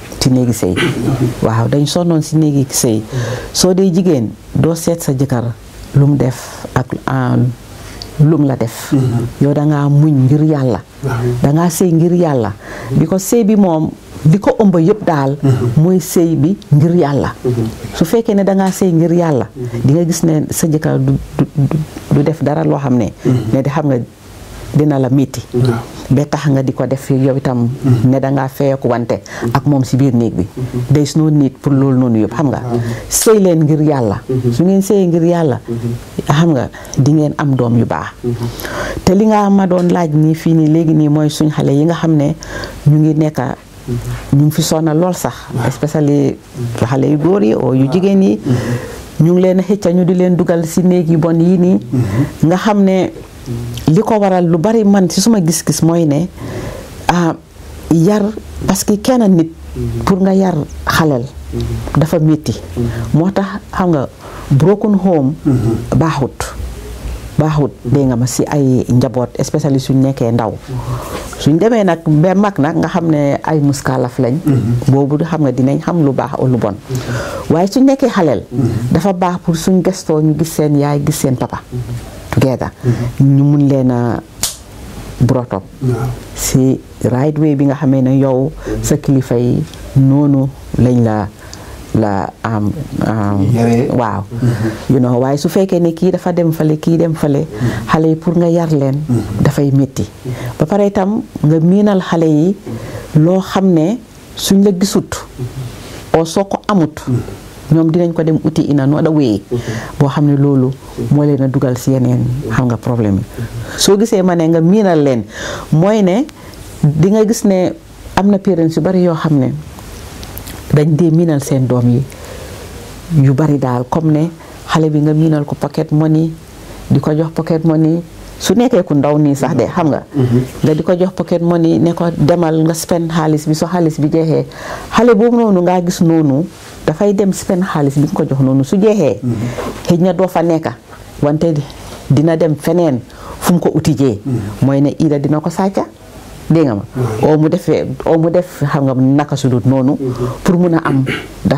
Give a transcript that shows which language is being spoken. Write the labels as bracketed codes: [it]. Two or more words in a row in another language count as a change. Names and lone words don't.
[wo] ci néegi sëy waaw dañ sonnoon si néegi sëy soo dee jigéen doo seet sa jëkkër lu mu def ak lum la def yow dangaa muñ ngir yàlla dangaa sëy ngir yàlla because sëy bi moom li ko ëmb yëpp daal mooy sëy bi ngir yàlla su fekkee ne dangaa sëy ngir yàlla di nga gis ne sa jëkkër du def dara loo xam ne ne di xam nga dina la métti ba tax nga di ko def yow itam ne dangaa feyeku wante ak moom si biir néeg bi [en] there's no need [wo] pour loolu noonu yëpp xam nga sëy leen ngir yàlla su ngeen sëyee ngir yàlla xam nga di ngeen am doom yu baax te li nga ma doon laaj nii fii nii léegi nii mooy suñ xale yi nga xam ne ñu ngi nekk ñu ngi fi sonal lool sax especially xale yu góor yi oo yu jigéen yi ñu ngi leen a xëcca ñu di leen dugal si néeg yu bon yi nii nga xam ne li ko waral lu bari man ci suma gis-gis mooy ne yar [fr] parce que [wo] kenn nit pour nga yar xalel dafa métti moo tax xam nga [en] broken home [wo] baaxut dégg nga ma si ay njaboot especially suñ nekkee ndaw suñ demee nag ba mag nag nga xam ne ay muskalaf lañ boobu xam nga dinañ xam lu baax o lu bon waaye suñ nekkee xalel dafa baax pour suñ gestoo ñu gis seen yaay gis seen papa together ñu mun leen a [en] brought up [wo] si [en] right way [wo] bi nga xamee ne yow sa kilifa yi noonu lañ la waaw [en] you know [wo] waaye su fekkee ne kii dafa dem fale kii dem fale xale yi pour nga yar leen dafay métti ba pare itam nga miinal xale yi loo xam ne suñ la gisut oo soo ko amut ñoom dinañ ko dem uti ina no da wéy boo xam ne loolu moo leen a dugal si yeneen xam nga problème yi soo gisee ma ne nga miinal leen mooy ne di nga gis ne am na parents yu bari yoo xam ne dañ dee miinal seen doom yi yu bari daal comme ne xale bi nga miinal ko [en] pocket money [wo] di ko jox [en] pocket money [wo] su nekkee ku ndaw nii sax de xam nga nga di ko jox [en] pocket money [wo] ne ko demal nga spend xaalis bi soo xaalis bi jeexee xale boobu noonu ngaa gis noonu dafay dem spend xaalis bi nga ko jox noonu su jeexee xëj na doo fa nekka wante dina dem feneen fu mu ko utijee mooy ne ida dina ko sàcca dégg nga ma oo mu def xam nga naka su dut noonu pour mun a am dat